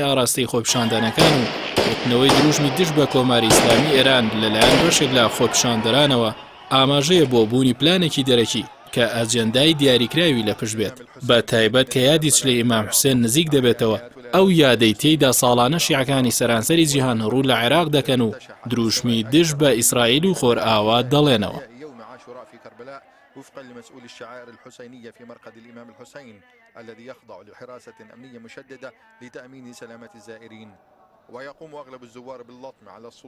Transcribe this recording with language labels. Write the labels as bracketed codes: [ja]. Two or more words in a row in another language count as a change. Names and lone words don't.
[ckb] ئاراستەی خۆپیشاندانەکان و وتنەوەی دروشمی دژ بە کۆماری ئیسلامی ئێران لەلایەن بەشێک لە خۆپیشاندەرانەوە ئاماژەیە بۆ بوونی پلانێکی دەرەکی کە ئەجەندای دیاریکراوی لە پشت بێت، بە تایبەت کە یادی چلەی ئیمام حوسێن نزیک دەبێتەوە، ئەو یادەی تێیدا ساڵانە شیعەکانی سەرانسەری جیهان ڕوو لە عێراق دەکەن و دروشمی دژ بە ئیسرائیل و خۆرئاوا دەڵێنەوە. [ar] وفقا لمسؤول الشعائر الحسينية في مرقد الإمام الحسين الذي يخضع لحراسة أمنية مشددة لتأمين سلامة الزائرين، ويقوم أغلب الزوار باللطم على